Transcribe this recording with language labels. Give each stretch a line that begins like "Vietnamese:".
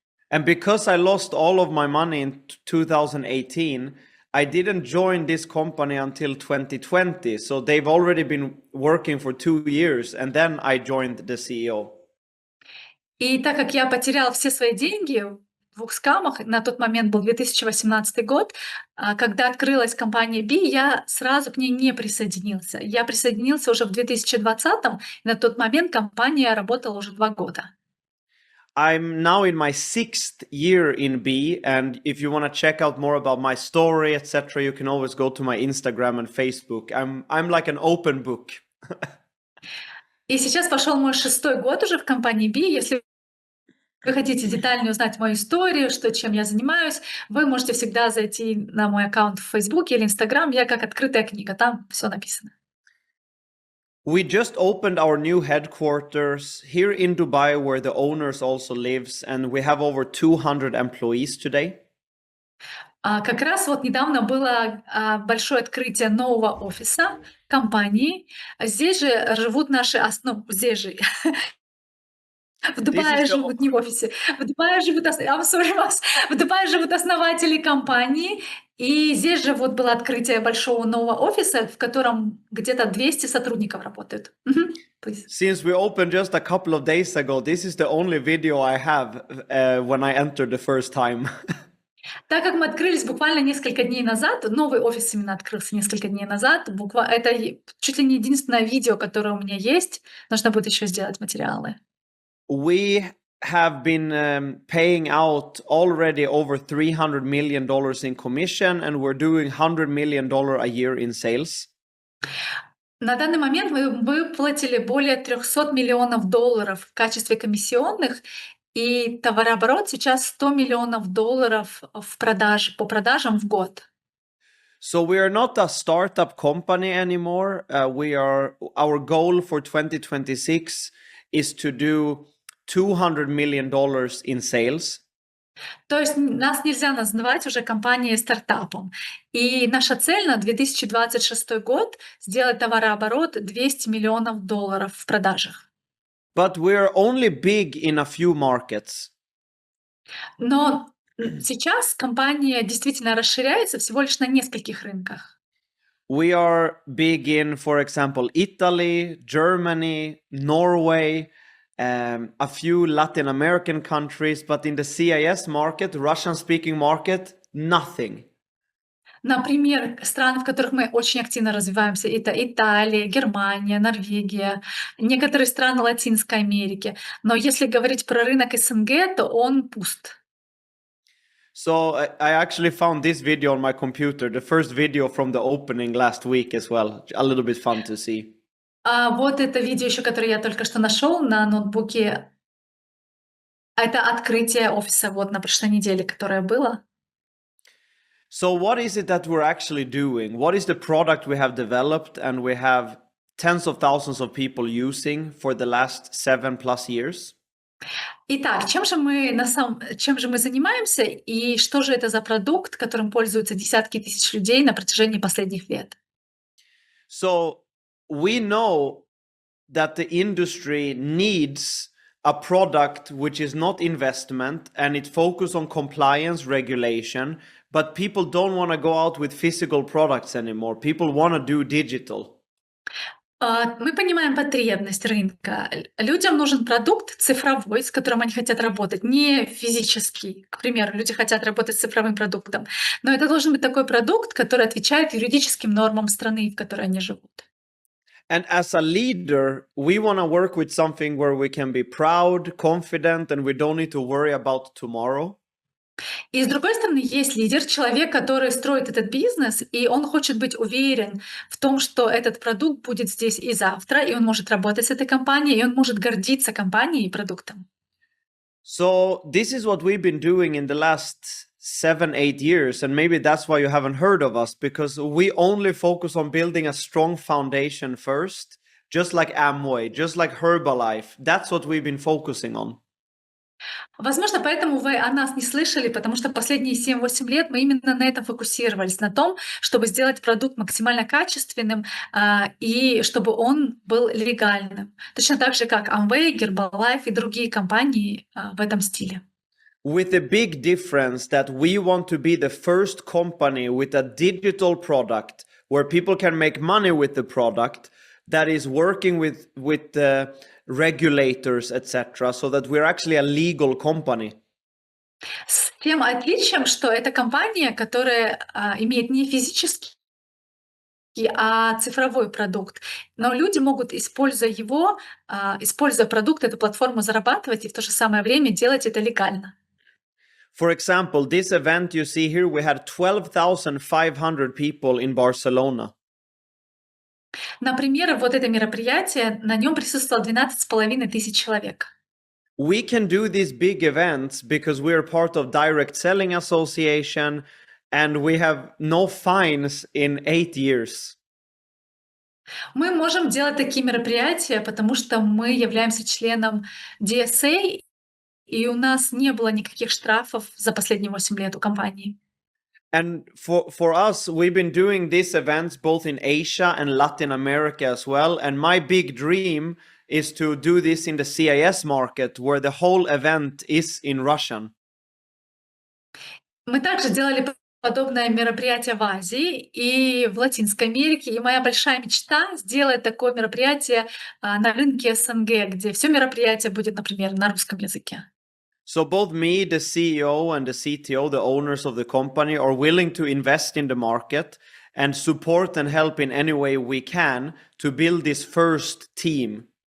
English: And because I lost all of my money in 2018, I didn't join this company until 2020. So they've already been working for 2 years, and then I joined the CEO.
Russian: И так как я потеряла все свои деньги в 2 скамах, на тот момент был 2018 год, когда открылась компания B, я сразу к ней не присоединился. Я присоединился уже в 2020-м, и на тот момент компания работала уже 2 года.
English: I'm now in my 6th year in B, and if you want to check out more about my story, etc., you can always go to my Instagram and Facebook. I'm like an open book.
Russian: И сейчас пошел мой 6-й год уже в компании B. Если вы хотите детально узнать мою историю, чем я занимаюсь, вы можете всегда зайти на мой аккаунт в Facebook или Instagram. Я как открытая книга, там все написано.
English: We just opened our new headquarters here in Dubai, where the owners also lives, and we have over 200 employees today.
Russian: Как раз вот недавно было большое открытие нового офиса компании. Здесь же живут наши здесь же. В Дубае живут, не в офисе. В Дубае живут, в Дубае живут основатели компании. И здесь же вот было открытие большого нового офиса, в котором где-то 200 сотрудников работают.
English: Since we opened just a couple of days ago, this is the only video I have when I entered the first time.
Russian: Так как мы открылись буквально несколько дней назад, новый офис именно открылся несколько дней назад, это чуть ли не единственное видео, которое у меня есть. Нужно будет еще сделать материалы.
English: We have been paying out already over $300 million in commission, and we're doing $100 million a year in sales.
Russian: На данный момент мы выплатили более $300 миллионов в качестве комиссионных, и товарооборот сейчас $100 миллионов по продажам в год.
English: So we are not a startup company anymore. Our goal for 2026 is to do $200 million in sales.
Russian: То есть нас нельзя называть уже компанией-стартапом. И наша цель на 2026 год — сделать товарооборот $200 миллионов в продажах.
English: But we're only big in a few markets.
Russian: Но сейчас компания действительно расширяется всего лишь на нескольких рынках.
English: We are big in, for example, Italy, Germany, Norway, a few Latin American countries, but in the CIS market, Russian-speaking market, nothing.
Russian: Например, страны, в которых мы очень активно развиваемся, это Италия, Германия, Норвегия, некоторые страны Латинской Америки. Но если говорить про рынок СНГ, то он пуст.
English: So I actually found this video on my computer, the first video from the opening last week as well. A little bit fun to see.
Russian: Вот это видео еще, которое я только что нашел на ноутбуке. Это открытие офиса вот на прошлой неделе, которое было.
English: So what is it that we're actually doing? What is the product we have developed and we have tens of thousands of people using for the last 7+ years?
Russian: Итак, чем же мы занимаемся и что же это за продукт, которым пользуются десятки тысяч людей на протяжении последних лет?
English: So we know that the industry needs a product which is not investment and it focuses on compliance regulation, but people don't want to go out with physical products anymore. People want to do digital.
Russian: Мы понимаем потребность рынка. Людям нужен продукт цифровой, с которым они хотят работать, не физический. К примеру, люди хотят работать с цифровым продуктом, но это должен быть такой продукт, который отвечает юридическим нормам страны, в которой они живут.
English: And as a leader, we want to work with something where we can be proud, confident, and we don't need to worry about tomorrow.
Russian: И с другой стороны, есть лидер, человек, который строит этот бизнес, и он хочет быть уверен в том, что этот продукт будет здесь и завтра, и он может работать с этой компанией, и он может гордиться компанией и продуктом.
English: So this is what we've been doing in the last 7-8 years, and maybe that's why you haven't heard of us, because we only focus on building a strong foundation first, just like Amway, just like Herbalife. That's what we've been focusing on.
Russian: Возможно, поэтому вы о нас не слышали, потому что последние 7-8 лет мы именно на этом фокусировались, на том, чтобы сделать продукт максимально качественным, и чтобы он был легальным. Точно так же, как Amway, Herbalife и другие компании в этом стиле.
English: With the big difference that we want to be the first company with a digital product where people can make money with the product that is working with the regulators, etc., so that we're actually a legal company.
Russian: С тем отличием, что это компания, которая имеет не физический, а цифровой продукт. Но люди могут, используя его, используя продукт, эту платформу, зарабатывать и в то же самое время делать это легально.
English: For example, this event you see here, we had 12,500 people in Barcelona.
Russian: Например, вот это мероприятие, на нем присутствовало 12,5 тысяч человек.
English: We can do these big events because we are part of Direct Selling Association and we have no fines in 8 years.
Russian: Мы можем делать такие мероприятия, потому что мы являемся членом DSA, и у нас не было никаких штрафов за последние 8 лет у компании.
English: And for us, we've been doing these events both in Asia and Latin America as well. And my big dream is to do this in the CIS market where the whole event is in Russian.
Russian: Мы также делали подобное мероприятие в Азии и в Латинской Америке. И моя большая мечта — сделать такое мероприятие на рынке СНГ, где все мероприятие будет, например, на русском языке.
English: So both me, the CEO, and the CTO, the owners of the company, are willing to invest in the market and support and help in any way we can to build this first team.